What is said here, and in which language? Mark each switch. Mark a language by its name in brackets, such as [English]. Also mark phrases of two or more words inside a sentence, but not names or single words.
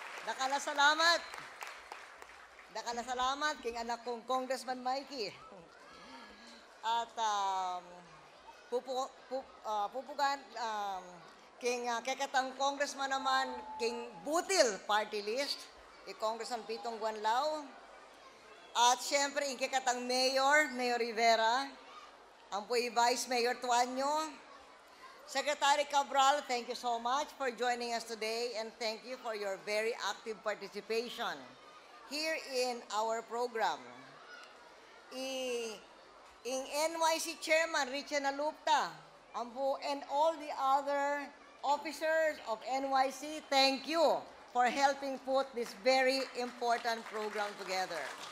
[Pampanga] Salamat. Salamat king anak kong Congressman Mikey. At pupugan king kekatang Congressman naman king Butil Party List, Congressman Pitong Guanlao. At siyempre ing kekatang Mayor Rivera, ang po Vice Mayor Tuanyo. [English] Secretary Cabral, thank you so much for joining us today and thank you for your very active participation here in our program. In NYC Chairman Richie Nalupta, and all the other officers of NYC, thank you for helping put this very important program together.